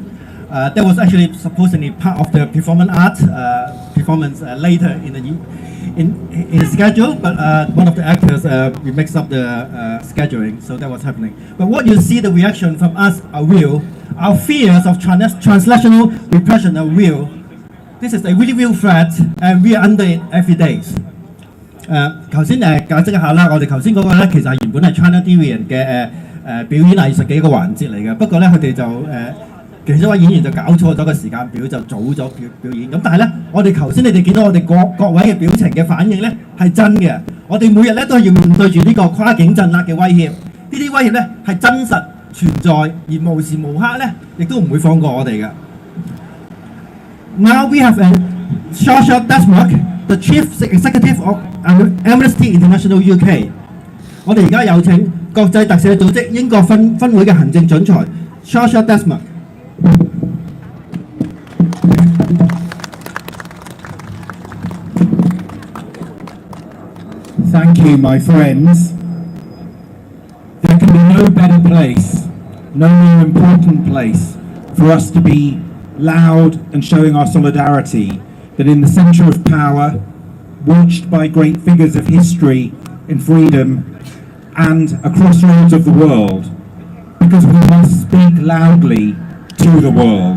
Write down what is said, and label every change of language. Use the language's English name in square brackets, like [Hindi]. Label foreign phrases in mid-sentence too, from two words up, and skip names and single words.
[English] That was actually supposedly part of the performance art performance later in the schedule, but one of the actors we mixed up the scheduling, so that was happening. But what you see, the reaction from us are real. Our fears of transnational repression are real. This is a really real threat, and we are under it every day. [Cantonese] 頭先解釋一下啦，我哋頭先嗰個咧其實係原本係 China Deviant 嘅表演藝術嘅一個環節嚟嘅，不過咧佢哋就其中一位演員就搞錯咗個時間表，就早咗表演。咁但係咧，我哋頭先你哋見到我哋各位嘅表情嘅反應咧係真嘅。我哋每日咧都係要面對住呢個跨境鎮壓嘅威脅，呢啲威脅咧係真實存在，而無時無刻咧亦都唔會放過我哋嘅。 [English] Now we have Chaohua Desmond, the Chief Executive of Amnesty International UK。 [Cantonese] 我哋而家有請國際特赦組織英國分會嘅行政總裁 Chaohua Desmond。 [English] Thank you, my friends. There can be no better place, no more important place for us to be loud and showing our solidarity than in the centre of power, watched by great figures of history and freedom and a crossroads of the world, because we must speak loudly to the world.